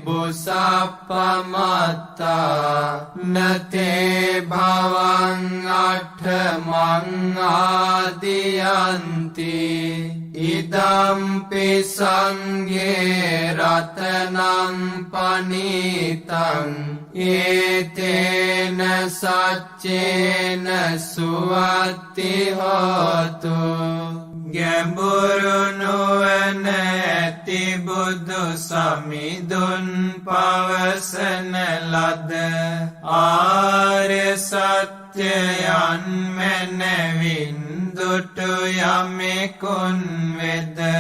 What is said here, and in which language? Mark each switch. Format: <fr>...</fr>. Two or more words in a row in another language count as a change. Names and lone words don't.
<pi>බුසප්පමත්තා නතේ භවං අට්ඨමං ආදියන්ති ඉදම්පි සංඝේ රතනං පනිතං ඒතේන සච්චේන සුවත්ති හෝතු</pi> <si>ගැඹුරු නුවණ ඇති බුදු සමිඳුන් පවසන ලද ආර්ය සත්‍යයන් මැනවින් දුටු යමෙකුන් වෙද</si>